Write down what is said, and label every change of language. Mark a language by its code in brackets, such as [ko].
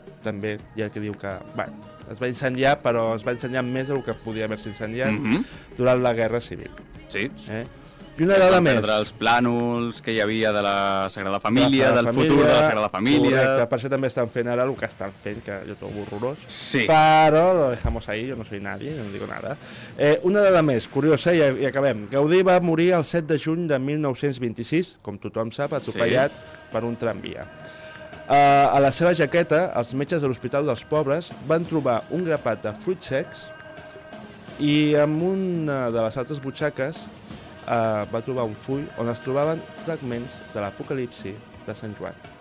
[ca] També hi ha qui diu que es va incendiar, però es va incendiar més del que podia haver-se incendiat durant la Guerra Civil. Sí. I una dada més. Perdre els plànols que hi havia de la Sagrada Família, del futur de la Sagrada Família. Correcte, per això també estan fent ara el que estan fent, que jo trobo horrorós. Sí. [es] Però lo dejamos ahí, yo no soy nadie, no digo nada. [ca] Una dada més, curiosa, i acabem. Gaudí va morir el 7 de juny de 1926, com tothom sap, atropellat per un tramvia. A la seva jaqueta, els metges de l'Hospital dels Pobres van trobar un grapat de fruits secs i en una de les altres butxaques va trobar un full on es trobaven fragments de l'Apocalipsi de Sant Joan.